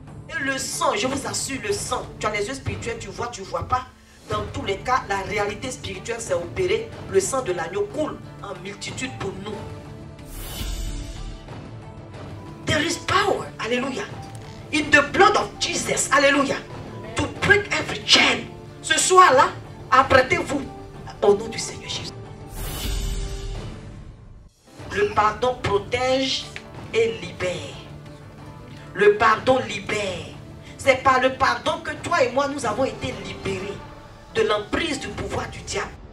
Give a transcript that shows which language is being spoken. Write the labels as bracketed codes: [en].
[fr] Et le sang, je vous assure, le sang, tu as les yeux spirituels, tu vois pas. Dans tous les cas, la réalité spirituelle s'est opérée. Le sang de l'agneau coule en multitude pour nous. [en] There is power, hallelujah, in the blood of Jesus, hallelujah, to break every chain. [fr] Ce soir-là, apprêtez-vous au nom du Seigneur Jésus. Le pardon protège et libère. Le pardon libère. C'est par le pardon que toi et moi, nous avons été libérés de l'emprise du pouvoir du diable.